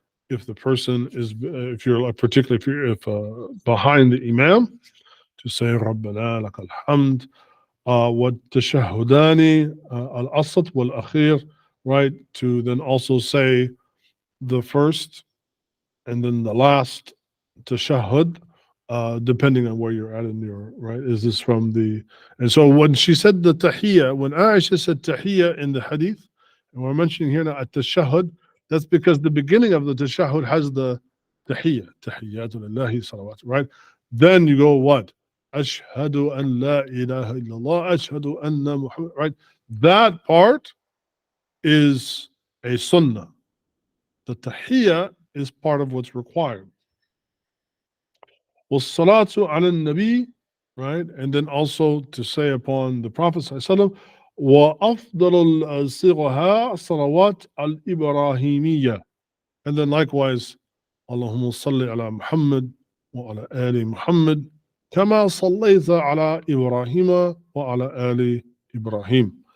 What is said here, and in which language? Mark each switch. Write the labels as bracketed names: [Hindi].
[English] If the person is, if you're particularly if behind the imam, to say [Arabic] ربنا لك الحمد. والتشهدان الأوسط والأخير, [English] right? To then also say the first and then the last tashahhud, depending on where you're at in your, right? Is this from the, and so when she said the tahiyya, when Aisha said tahiyya in the hadith, and we're mentioning here now at tashahhud, that's because the beginning of the tashahhud has the tahiyya, tahiyyatu lillahi salawat, right? Then you go what? Ashhadu an la ilaha illallah, ashhadu anna Muhammad, right? That part is a sunnah. The tahiyya is part of what's required. [Arabic] وَالصَّلَاةُ عَلَى النَّبِيِّ, [English] right? And then also to say upon the Prophet ﷺ, [Arabic] وَأَفْضَلُ الصِّغَهَا الصَّلَوَاتُ الْإِبْرَاهِيمِيَّةِ. [English] And then likewise, [Arabic] اللهم صل على محمد وعلى آل محمد كما صليت على إبراهيم وعلى آل إبراهيم.